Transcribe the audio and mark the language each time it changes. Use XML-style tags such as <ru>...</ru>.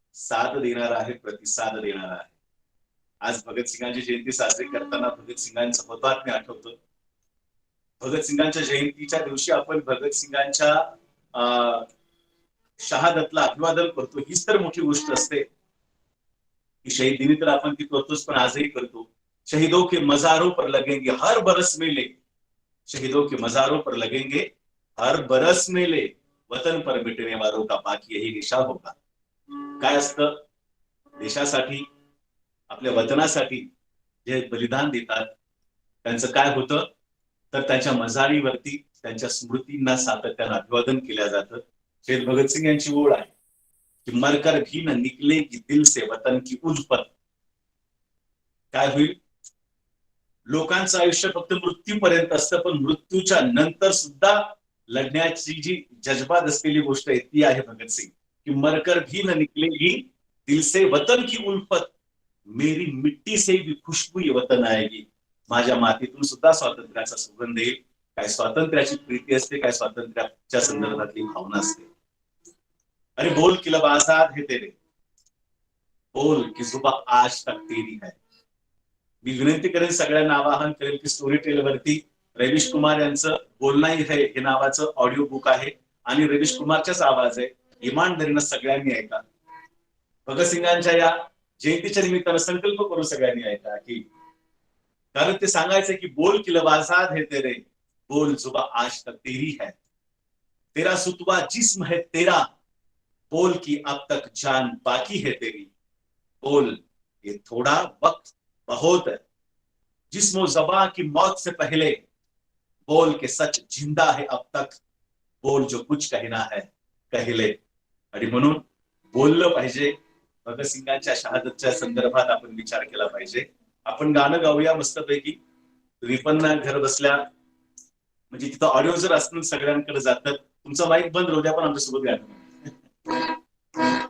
<mr>साथ देणारा आहे, प्रतिसाद देणारा आहे. आज भगतसिंगांची जयंती साजरी करताना भगतसिंगांचं हुतात्म्य आठवतं. भगतसिंगांच्या जयंतीच्या दिवशी आपण भगतसिंगांच्या शहादतला अभिवादन करतो. हीच तर मोठी गोष्ट असते की शहीद दिनी तर आपण ती करतोच, पण आजही करतो.</mr> <hi>शहीदों के मजारों पर लगेंगे हर बरस मेले, शहीदों के मजारों पर लगेंगे हर बरस मेले, वतन पर मिटने वालों का बाकी यही निशा होगा.</hi> <mr>काय असतं, देशासाठी आपल्या वतनासाठी जे बलिदान देतात त्यांचं काय होतं तर त्यांच्या मजारीवरती त्यांच्या स्मृतींना सातत्यानं अभिवादन केलं जातं. शहीद भगतसिंग यांची ओळ आहे की</mr> <hi>मरकर भी न निकलेगी दिल से वतन की उल्फत.</hi> <mr>काय होईल, लोकांचं आयुष्य फक्त मृत्यूपर्यंत असतं, पण मृत्यूच्या नंतर सुद्धा लढण्याची जी जज्बात असलेली गोष्ट आहे ती आहे भगतसिंग की</mr> <hi>मरकर भी न निकलेगी दिल से वतन की उल्फत, मेरी मिट्टी से भी खुशबू ये वतन आएगी.</hi> <mr>माझ्या मातीतून सुद्धा स्वातंत्र्याचा सुगंध येईल. काय स्वातंत्र्याची प्रीती असते, काय स्वातंत्र्याच्या संदर्भातली भावना असते.</mr> <hi>अरे बोल कि लब आजाद है तेरे, बोल की जुबा आज तक तेरी है.</hi> <mr>मी विनंती करेन, सगळ्यांना आवाहन करेल की स्टोरी टेल वरती रवीश कुमार यांचं बोलणाही है हे नावाचं ऑडिओ बुक आहे आणि रवीश कुमारचाच आवाज आहे. इमानदारीनं सगळ्यांनी ऐका. भगतसिंगांच्या या जयंतीच्या निमित्तानं संकल्प करून सगळ्यांनी ऐका की, कारण ते सांगायचं की</mr> <hi>बोल कि लब आजाद है तेरे, बोल जुबा आज तक तेरी है, तेरा सुतवा जिस्म है तेरा, बोल की अब तक जान बाकी है तेरी, बोल ये थोड़ा वक्त बहुत है, जिस्म ज़बां की मौत से पहले, बोल के सच जिंदा है अब तक, बोल जो कुछ कहना है कह ले.</hi> <mr>आणि म्हणून बोललं पाहिजे. भगतसिंगांच्या शहादतच्या संदर्भात आपण विचार केला पाहिजे. आपण गाणं गाऊया मस्तपैकी. तुम्ही पण घर बसल्या, म्हणजे तिथं ऑडिओ जर असतील सगळ्यांकडे जातात. तुमचा माईक बंद राहू द्या, पण आमच्यासोबत गाणं.</mr>